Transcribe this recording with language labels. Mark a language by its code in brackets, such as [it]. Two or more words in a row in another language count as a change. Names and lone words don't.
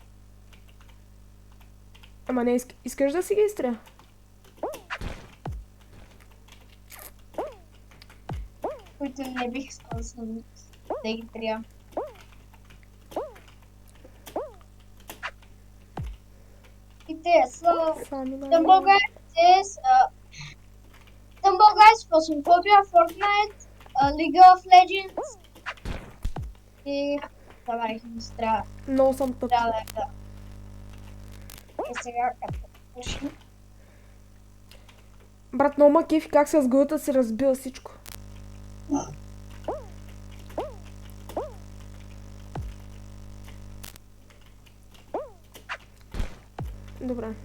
[bg] Ама не искаш да си ги изтрия? Които не бих искал да ги трия. И те са Stumble Guys, Stumble Guys, Phasmophobia, Fortnite, League of Legends и... Давай, ми се трябва. Много съм тъп. Да. И сега като решим. Брат, много ма кефи как с главата си разбила всичко. Добре.